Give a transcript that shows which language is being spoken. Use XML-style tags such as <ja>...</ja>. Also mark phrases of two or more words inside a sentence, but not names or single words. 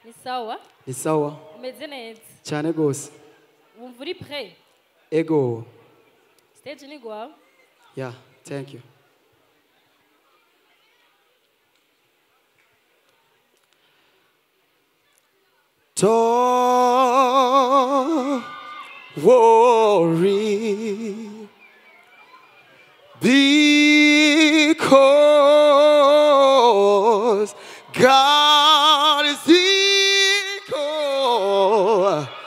<rn>sawa? Ni sawa. Umeze neza? Cyane gose. Wumva uri prêt? Ego. Stage ni gwawe?</rn> <en>Yeah, thank you. Don't worry, because God is equal.</en>